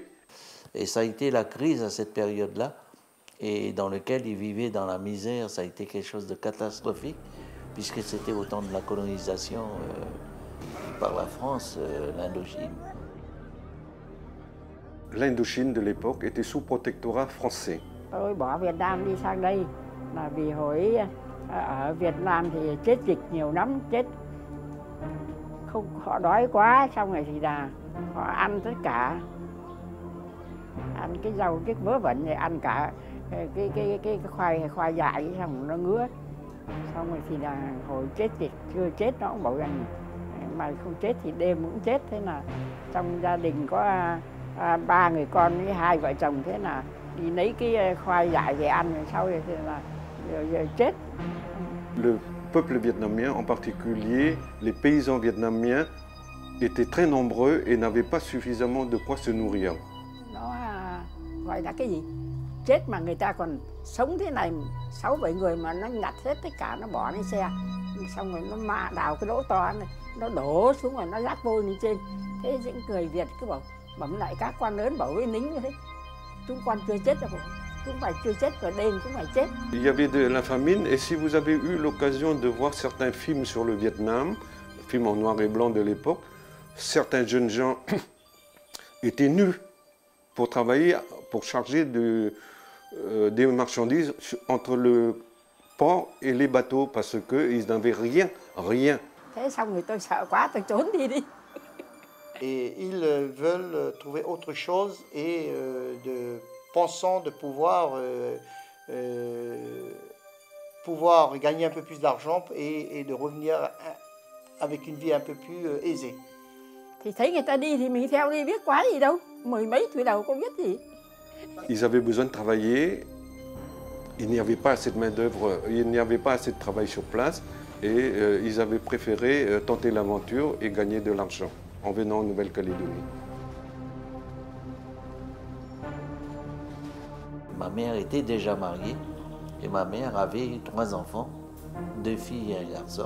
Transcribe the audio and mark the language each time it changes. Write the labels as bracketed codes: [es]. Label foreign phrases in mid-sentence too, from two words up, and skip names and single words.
[fr] Et ça a été la crise à cette période-là, et dans lequel ils vivaient dans la misère. Ça a été quelque chose de catastrophique, puisque c'était au temps de la colonisation par la France, l'Indochine. L'Indochine de l'époque était sous protectorat français. [vi] Tôi bỏ Việt Nam đi sang đây là vì hồi ở Việt Nam thì chết dịch nhiều lắm, chết không, họ đói quá, xong rồi thì là họ ăn tất cả, ăn cái rau cái vớ vẩn này, ăn cả cái khoai dại, xong nó ngứa, xong rồi thì là hồi chết dịch chưa chết nó cũng bảo rằng mà không chết thì đêm cũng chết. Thế là trong gia đình có 3 người con với 2 vợ chồng, thế là đi lấy cái khoai dại về ăn, rồi sau rồi thì là rồi chết. [fr] Le peuple vietnamien, en particulier les paysans vietnamiens, étaient très nombreux et n'avaient pas suffisamment de quoi se nourrir. [vi] Nó gọi là cái gì? Chết mà người ta còn sống thế này, 6-7 người mà nó nhặt hết tất cả, nó bỏ lên xe, xong rồi nó đào cái lỗ to này, nó đổ xuống rồi nó rác vôi lên trên. Thế những người Việt cứ bảo bấm lại các quan lớn, bảo với lính như thế, chúng con chưa chết đâu, chúng phải chưa chết, rồi đêm cũng phải chết. [fr] Il y avait de la famine et si vous avez eu l'occasion de voir certains films sur le Vietnam, films en noir et blanc de l'époque, certains jeunes gens étaient nus pour travailler, pour charger des marchandises entre le port et les bateaux parce qu'ils n'avaient rien. [vi] Thế xong rồi tôi sợ quá, tôi trốn đi. [fr] Et ils veulent trouver autre chose et de pensant de pouvoir gagner un peu plus d'argent et de revenir avec une vie un peu plus aisée. [vi] Thì thấy người ta đi thì mình theo đi, biết quá gì đâu. Mười mấy tuổi đầu không biết gì. [fr] Ils avaient besoin de travailler, il n'y avait pas assez de main-d'œuvre, il n'y avait pas assez de travail sur place et ils avaient préféré tenter l'aventure et gagner de l'argent en venant en Nouvelle-Calédonie. Ma mère était déjà mariée et ma mère avait 3 enfants, 2 filles et un garçon.